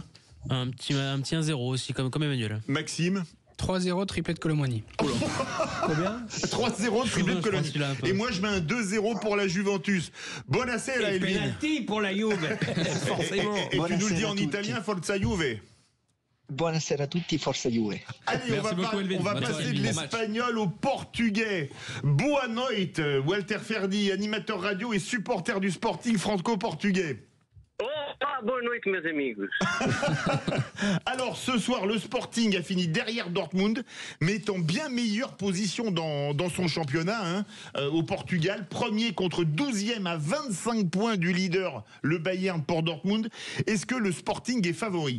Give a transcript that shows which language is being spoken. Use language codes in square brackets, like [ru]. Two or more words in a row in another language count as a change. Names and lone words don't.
[fr] Un petit 1-0 aussi, comme Emmanuel. Maxime. 3-0, triplé de Kolo Muani. Combien? 3-0, triplé de Cologne. Et moi, je mets un 2-0 pour la Juventus. Bon assez, là, Elvin. Penalty pour la Juve. Forcément. Et tu nous le dis en italien, [it] Forza Juve. Buonasera a tutti, forza Juve. [fr] Allez, Merci beaucoup, Elvin. on va Bonne passer soirée. de Bon match. l'espagnol au portugais. [pt] Boa noite, Walter Ferdi, [fr] animateur radio et supporter du Sporting franco-portugais. [pt] Opa, boa noite, meus amigos. [fr] Alors, ce soir, le Sporting a fini derrière Dortmund, mais est en bien meilleure position dans son championnat, hein, au Portugal. Premier contre 12e à 25 points du leader, le Bayern pour Dortmund. Est-ce que le Sporting est favori ?